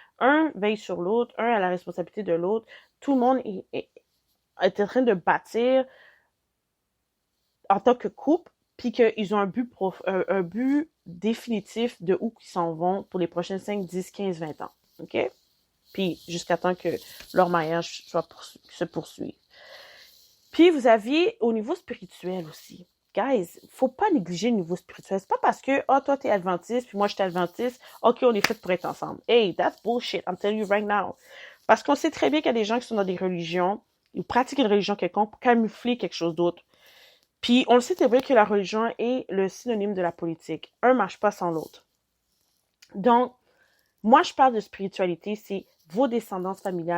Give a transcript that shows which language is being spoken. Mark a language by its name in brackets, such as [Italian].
[French] Un veille sur l'autre, un a la responsabilité de l'autre. Tout le monde est en train de bâtir en tant que couple, puis qu'ils ont un but définitif de où ils s'en vont pour les prochains 5, 10, 15, 20 ans. OK? Puis jusqu'à temps que leur mariage se poursuive. Puis vous aviez au niveau spirituel aussi. Guys, faut pas négliger le niveau spirituel. C'est pas parce que, toi, t'es adventiste, puis moi, je suis adventiste, OK, on est fait pour être ensemble. [English] Hey, that's bullshit, I'm telling you right now. [French] Parce qu'on sait très bien qu'il y a des gens qui sont dans des religions, ils pratiquent une religion quelconque pour camoufler quelque chose d'autre. Puis on le sait très bien que la religion est le synonyme de la politique. Un marche pas sans l'autre. Donc, moi, je parle de spiritualité, c'est vos descendances familiales.